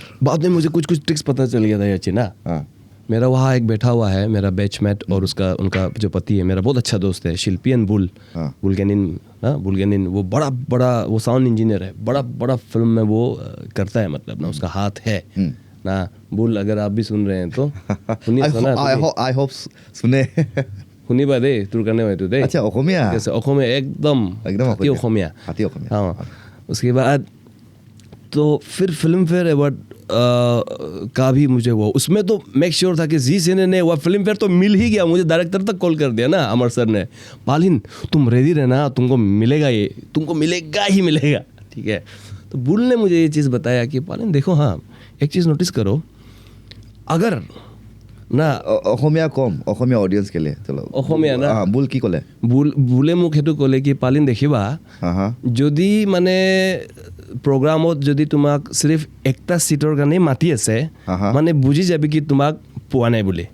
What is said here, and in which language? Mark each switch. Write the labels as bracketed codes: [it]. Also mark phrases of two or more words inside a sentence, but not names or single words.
[hi] बाद में मुझे कुछ ट्रिक्स पता चल गया था ये अच्छी ना। मेरा वहाँ एक बैठा हुआ है मेरा बैचमेट, और उनका जो पति है मेरा बहुत अच्छा दोस्त है, शिल्पियन बुल्गेनिन, वो बड़ा वो [en] sound engineer [hi] है, बड़ा फिल्म में वो करता है, मतलब ना उसका हाथ है ना। बुल, अगर आप भी सुन रहे हैं तो [en] I hope सुने। [as] শুনিবা দেই তোৰ কাৰণে হয়তো দেই। আচ্ছা, অসমীয়া? অসমীয়া একদম হাতী অসমীয়া। [hi] हाँ, उसके बाद तो फिर फिल्म फेयर अवार्ड का भी मुझे वो, उसमें तो [en] make sure [hi] था कि जी सिने ने वो फिल्म फेयर तो मिल ही गया। मुझे डायरेक्टर तक कॉल कर दिया ना अमर सर ने, पालिन तुम रेडी रहना, तुमको मिलेगा, ये तुमको मिलेगा ही मिलेगा, ठीक है। तो बुल ने मुझे ये चीज़ बताया कि पालिन देखो, हाँ एक चीज़ नोटिस करो, अगर না [as] অসমীয়া কম, অসমীয়া অডিয়েন্স কেলে চলো অসমীয়া না বুল কি ক'লে? বুলে মোক সেইটো ক'লে কি পালিন দেখিবা, যদি মানে প্ৰগ্ৰামত যদি তোমাক সিৰ্ফ একটা সিটৰ কাৰণে মাতি আছে, মানে বুজি যাবি কি তোমাক পোৱা নাই বুলি।